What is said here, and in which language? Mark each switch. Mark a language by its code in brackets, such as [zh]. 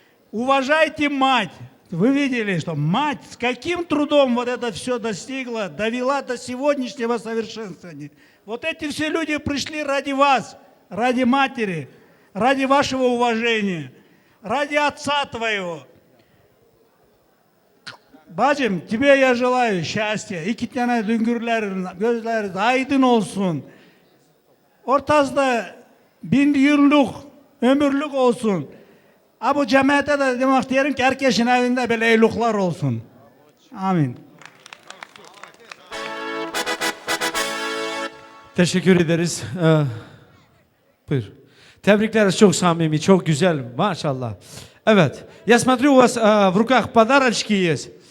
[ru] Уважайте мать. Вы видели, что мать с каким трудом вот это все достигла, довела до сегодняшнего совершенствования. Вот эти все люди пришли ради вас, ради матери, ради вашего уважения, ради отца твоего. [tr] Bacım, [ru] тебе я желаю счастья. [tr] İki tane düngürlerin gözleri aydın olsun. Ortazda 1000 yıllık, ömürlük olsun. Bu cemaate de demek isterim ki herkesin evinde böyle eyluklar olsun. Amin. Teşekkür ederiz. Buyur. Tebrikler, çok samimi, çok güzel. Maşallah. Evet. [ru] Я смотрю, у вас в руках подарочки есть.